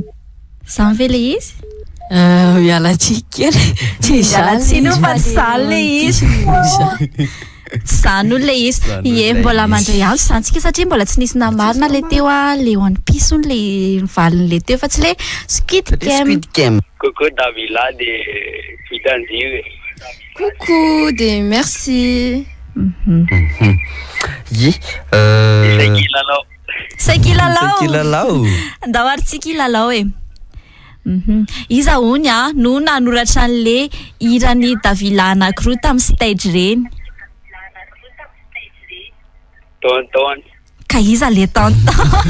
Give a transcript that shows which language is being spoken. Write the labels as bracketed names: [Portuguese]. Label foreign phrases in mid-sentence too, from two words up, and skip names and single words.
[Malagasy] Zany ve le izy? Mialatsika kely. Mialatsiny fa tsy zany le izy. Zany le izy. Ie mbola mandray azy santsika satria mbola tsy nisy namarina le teo le One Piece le valiny le teo fa tsy le Squid Game. Coucou Davila de Fitanziwe. [French] Coucou de merci. [Malagasy] Sai kilalao. Andao ary tsy kilalao e. Iza hony no nanoratra an'le irany Davila anankiroa tamin'ny stage reny. Tonton. Ka iza le tonton?